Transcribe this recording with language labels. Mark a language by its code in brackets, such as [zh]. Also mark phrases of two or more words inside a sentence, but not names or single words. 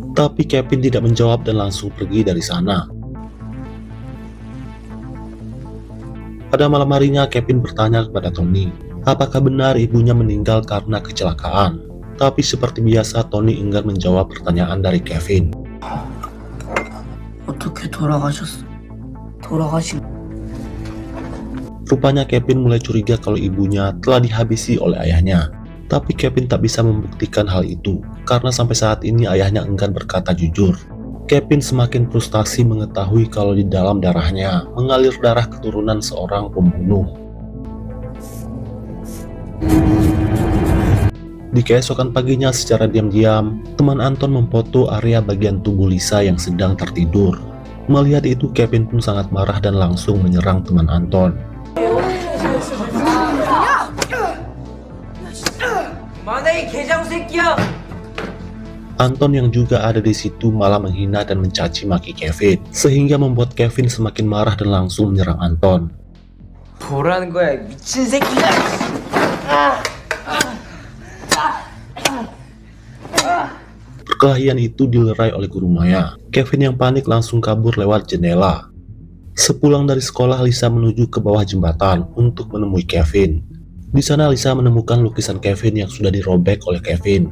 [id] Tapi Kevin tidak menjawab dan langsung pergi dari sana. Pada malam harinya Kevin bertanya kepada Tony, apakah benar ibunya meninggal karena kecelakaan. Tapi seperti biasa Tony enggan menjawab pertanyaan dari Kevin. [ko] 어떻게 돌아가신? [id] Rupanya Kevin mulai curiga kalau ibunya telah dihabisi oleh ayahnya. Tapi Kevin tak bisa membuktikan hal itu, karena sampai saat ini ayahnya enggan berkata jujur. Kevin semakin frustasi mengetahui kalau di dalam darahnya mengalir darah keturunan seorang pembunuh. Di keesokan paginya secara diam-diam, teman Anton memfoto area bagian tubuh Lisa yang sedang tertidur. Melihat itu, Kevin pun sangat marah dan langsung menyerang teman Anton. [ko] Mana 이 개장 새끼야! [id] Anton yang juga ada di situ malah menghina dan mencaci maki Kevin, sehingga membuat Kevin semakin marah dan langsung menyerang Anton. [ko] 뭐라는 거야, 미친 새끼가! [id] Perkelahian itu dilerai oleh guru Maya. Kevin yang panik langsung kabur lewat jendela. Sepulang dari sekolah, Lisa menuju ke bawah jembatan untuk menemui Kevin. Di sana Lisa menemukan lukisan Kevin yang sudah dirobek oleh Kevin.